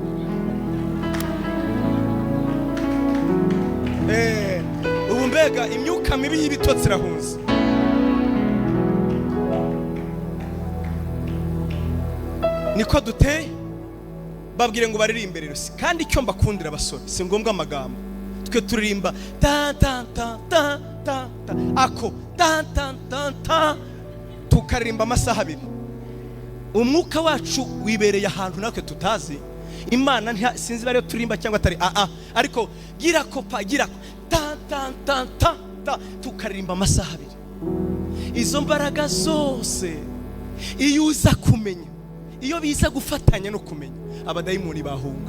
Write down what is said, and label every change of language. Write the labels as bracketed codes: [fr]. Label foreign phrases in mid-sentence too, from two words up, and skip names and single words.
[rw] Ubu mbega imyuka mibi y'ibitotsi irahunze. Niko duteye. Babwire ngo baririmbe rero, kandi icyo mbakundira abasore si ngombwa amagambo. Twe turirimba ta ta ta ta ta ako ta ta ta ta, tukaririmba amasaha 2. Umwuka wacu wibereye ahantu natwe tutazi. Imana sinzi bari turimba cyangwa atari ariko gira kopa gira ta ta ta ta ta, tukaririmba amasaha 2. Izo mbaraga zose iyo uza kumenya, iyo biza gufatanya no kumenya, abadayimoni bahunga.